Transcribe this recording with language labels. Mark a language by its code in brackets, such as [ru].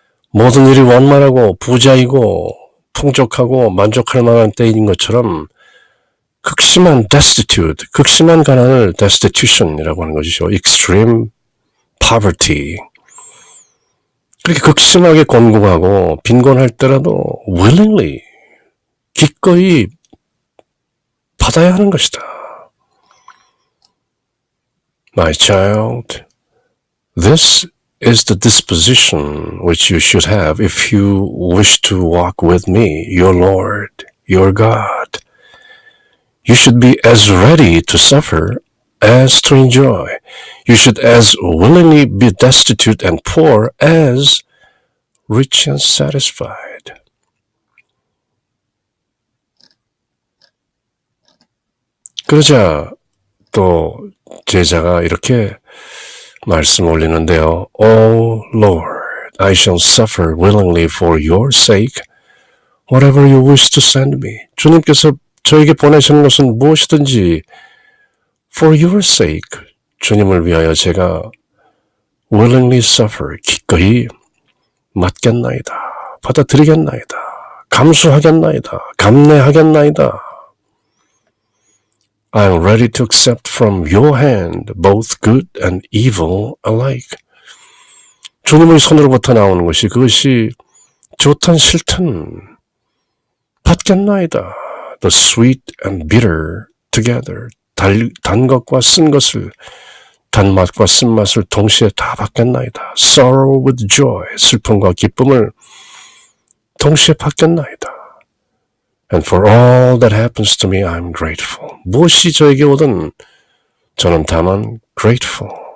[ko] 모든 일이 원만하고 부자이고 풍족하고 만족할 만한 때인 것처럼 극심한 destitute, 극심한 가난을 destitution이라고 하는 것이죠. [en] extreme poverty. [ko] 그렇게 극심하게 곤궁하고 빈곤할 때라도 willingly, 기꺼이 받아야 하는 것이다. [en] My child, this is the disposition which you should have if you wish to walk with me, your Lord, your God. You should be as ready to suffer as to enjoy. You should as willingly be destitute and poor as rich and satisfied. [ko] 그러자 또 제자가 이렇게 말씀 올리는데요. [en] Oh Lord, I shall suffer willingly for your sake whatever you wish to send me. [ko] 주님께서 저에게 보내시는 것은 무엇이든지 [en] for your sake, [ko] 주님을 위하여 제가 [en] willingly suffer, [ko] 기꺼이 맡겠나이다, 받아들이겠나이다, 감수하겠나이다, 감내하겠나이다. [en] I am ready to accept from your hand both good and evil alike. [ko] 주님의 손으로부터 나오는 것이 그것이 좋든 싫든 받겠나이다. [en] The sweet and bitter together. [ko] 단 것과 쓴 것을, 단맛과 쓴맛을 동시에 다 받겠나이다. [en] Sorrow with joy. [ko] 슬픔과 기쁨을 동시에 받겠나이다. [en] And for all that happens to me, I'm grateful. [ko] 무엇이 저에게 오든 저는 다만 grateful.